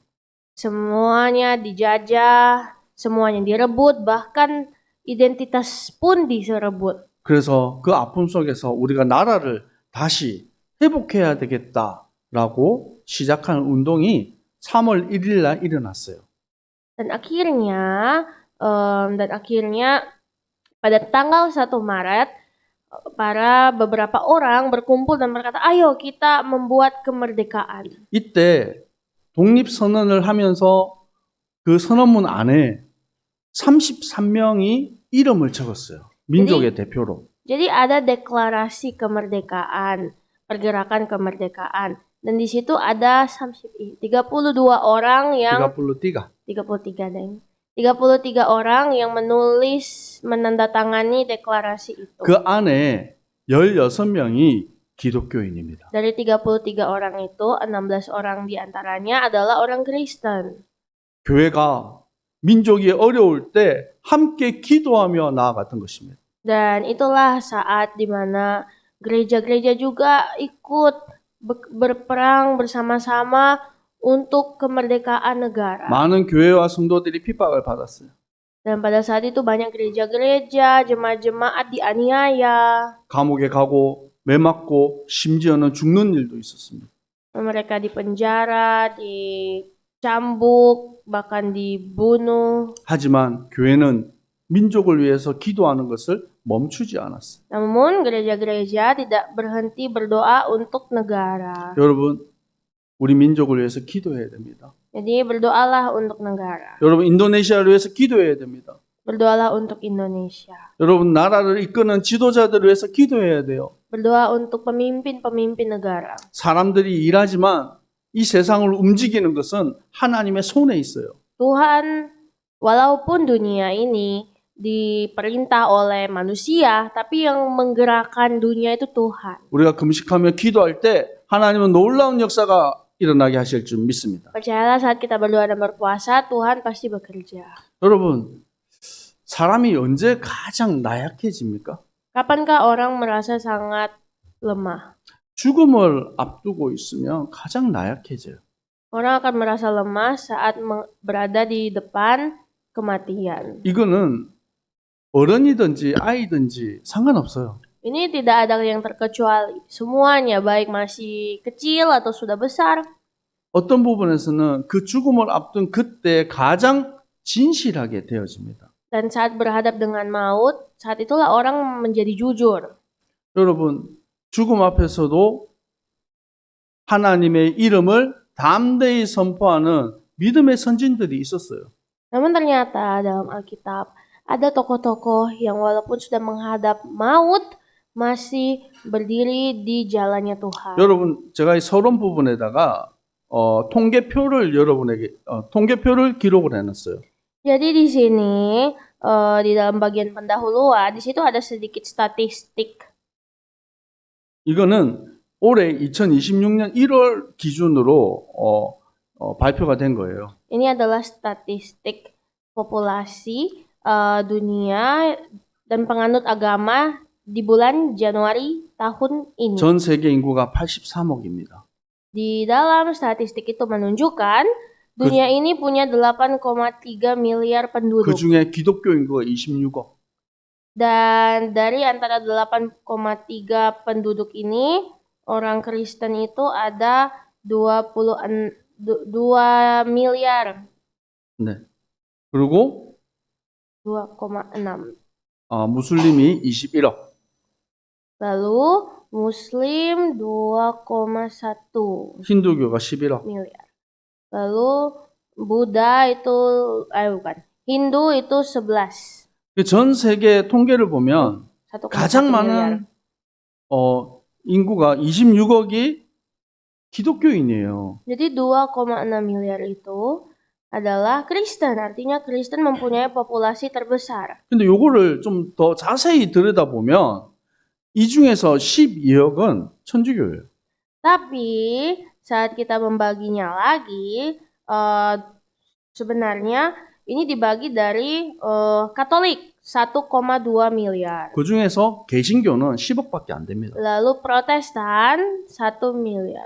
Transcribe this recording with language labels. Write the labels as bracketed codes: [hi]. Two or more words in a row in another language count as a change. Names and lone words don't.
[id] Semuanya dijajah, semuanya direbut, bahkan identitas pun diserebut. [ko] 그래서 그 아픔 속에서 우리가 나라를 다시 회복해야 되겠다라고 시작한 운동이 3월 1일 날 일어났어요. [id] Dan akhirnya pada tanggal 1 Maret beberapa orang berkumpul dan berkata, "Ayo kita membuat kemerdekaan." [ko] 이때 독립선언을 하면서 그 선언문 안에 33명이 이름을 적었어요. 민족의 대표로. [id] Jadi ada deklarasi kemerdekaan, pergerakan kemerdekaan. Dan di situ ada 32 orang yang [ko] 33가 33 deng. [id] 33 orang yang menandatangani deklarasi itu. [ko] 그 안에 16명이 기독교인입니다. [id] Dari 33 orang itu, 16 orang diantaranya adalah orang Kristen. [ko] 교회가 민족이 어려울 때 함께 기도하며 나아갔던 것입니다. [id] Dan itulah saat di mana gereja-gereja juga ikut berperang bersama-sama untuk kemerdekaan negara. [ko] 많은 교회와 성도들이 핍박을 받았어요. [id] Dan pada saat itu banyak gereja-gereja, jemaat-jemaat dianiaya. [ko] 감옥에 가고 매 맞고 심지어는 죽는 일도 있었습니다. [id] Mereka dipenjara, dicambuk, bahkan dibunuh. [ko] 하지만 교회는 민족을 위해서 기도하는 것을 멈추지 않았어요. [id] Namun gereja-gereja tidak berhenti berdoa untuk negara. [ko] 여러분, 우리 민족을 위해서 기도해야 됩니다. [id] Jadi berdoalah untuk negara. [ko] 여러분, 인도네시아를 위해서 기도해야 됩니다. [id] Berdoalah untuk Indonesia. [ko] 여러분, 나라를 이끄는 지도자들을 위해서 기도해야 돼요. [id] Berdoa untuk pemimpin-pemimpin negara. [ko] 사람들이 일하지만 이 세상을 움직이는 것은 하나님의 손에 있어요. [id] Tuhan, walaupun dunia ini diperintah oleh manusia, tapi yang menggerakkan dunia itu Tuhan. [ko] 우리가 금식하며 기도할 때 하나님은 놀라운 역사가 일어나게 하실 줄 믿습니다. [id] Percayalah saat kita berdoa dan berpuasa, Tuhan pasti bekerja. [ko] 여러분, 사람이 언제 가장 나약해집니까? [id] Kapankah orang merasa sangat lemah? [ko] 죽음을 앞두고 있으면 가장 나약해져요. [id] Orang akan merasa lemah saat berada di depan kematian. [ko] 이거는 어른이든지 아이든지 상관없어요. [id] Ini tidak ada yang terkecuali. Semuanya, baik masih kecil atau sudah besar. [ko] 어떤 부분에서는 그 죽음을 앞둔 그때 가장 진실하게 되어집니다. [id] Dan saat berhadap dengan maut, saat itulah orang menjadi jujur. [ko] 여러분, 죽음 앞에서도 하나님의 이름을 담대히 선포하는 믿음의 선진들이 있었어요. [id] Namun ternyata dalam Alkitab ada tokoh-tokoh yang walaupun sudah menghadap maut masih berdiri di jalannya Tuhan. [ko] 여러분, 제가 이 서론 부분에다가 통계표를 통계표를 기록을 해놨어요. [id] Jadi di sini di dalam bagian pendahuluan di situ ada sedikit statistik. [ko] 이거는 올해 2026년 1월 기준으로 발표가 된 거예요. [id] Ini adalah statistik populasi dunia dan penganut agama di bulan Januari tahun ini. [ko] 전 세계 인구가 83억입니다. [id] Di dalam statistik itu menunjukkan dunia ini punya 8,3 miliar penduduk. [ko] 그 중에 기독교 인구가 26억. [id] Dan dari antara 8,3 penduduk ini, orang Kristen itu ada 2 miliar. [ko] 네. 그리고 2,6. 무슬림이 21억. [id] Lalu Muslim 2,1 [ko] 힌두교가 11억. [id] miliar. Lalu Buddha itu, Hindu itu 11. [ko] 전 세계 통계를 보면 1,1 가장 [id] miliar. [ko] 많은 인구가 26억이 기독교인이에요. [id] Jadi 2,6 miliar itu adalah Kristen. Artinya Kristen mempunyai populasi terbesar. [ko] 근데 요거를 좀 더 자세히 들여다보면 이 중에서 12억은 천주교예요. [id] Tapi saat kita membaginya lagi, sebenarnya ini dibagi dari Katolik. 1,2 miliar. [ko] 그 중에서 개신교는 10억밖에 안 됩니다. [id] Lalu Protestan 1 miliar.